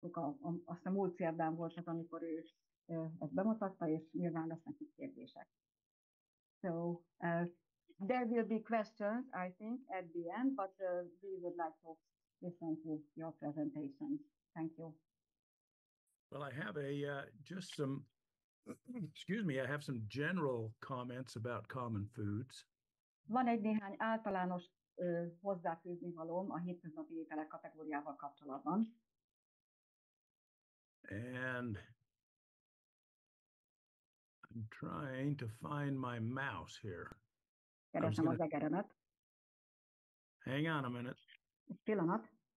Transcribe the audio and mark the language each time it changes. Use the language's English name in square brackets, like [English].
[Hungarian] láttuk, azt a múlt szerdán volt az, amikor ő ezt bemutatta, és nyilván lesznek itt kérdések. [English] So there will be questions, I think, at the end, but we would like to listen to your presentation. Thank you. Well, I have just some, excuse me, I have some general comments about common foods. [Hungarian] Van egy néhány általános hozzáfűzni valóm a hétköznapi ételek kategóriával kapcsolatban. [English] And I'm trying to find my mouse here. [Hungarian] Keresem az egeremet. [English] Hang on a minute. [Hungarian] Egy pillanat.